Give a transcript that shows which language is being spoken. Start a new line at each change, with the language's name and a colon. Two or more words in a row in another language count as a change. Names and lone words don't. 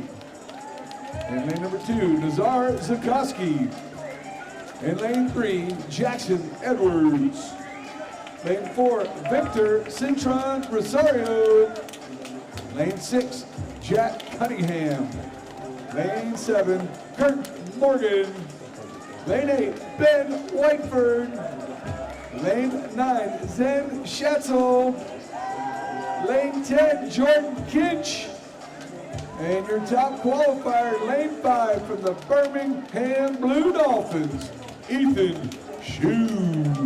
English: In lane number 2, Nazar Zukoski. In lane 3, Jackson Edwards. Lane 4, Victor Cintron Rosario. Lane 6, Jack Cunningham. Lane 7, Kurt Morgan. Lane 8, Ben Whiteford. Lane 9, Zen Schatzel. Lane 10, Jordan Kinch. And your top qualifier, lane 5 from the Birmingham Blue Dolphins, Ethan Shue.